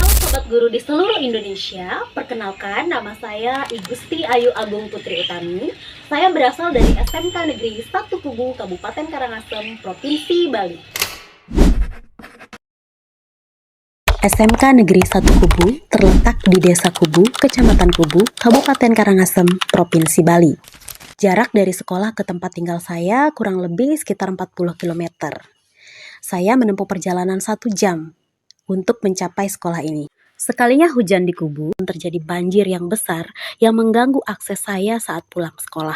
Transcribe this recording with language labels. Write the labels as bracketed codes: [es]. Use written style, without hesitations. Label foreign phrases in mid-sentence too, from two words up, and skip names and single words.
[id] sobat guru di seluruh Indonesia, perkenalkan nama saya Igusti Ayu Agung Putri Utami. Saya berasal dari SMK Negeri 1 Kubu, Kabupaten Karangasem, Provinsi Bali. SMK Negeri 1 Kubu terletak di Desa Kubu, Kecamatan Kubu, Kabupaten Karangasem, Provinsi Bali. Jarak dari sekolah ke tempat tinggal saya kurang lebih sekitar 40 km. Saya menempuh perjalanan 1 jam untuk mencapai sekolah ini. Sekalinya hujan di Kubu, terjadi banjir yang besar yang mengganggu akses saya saat pulang sekolah.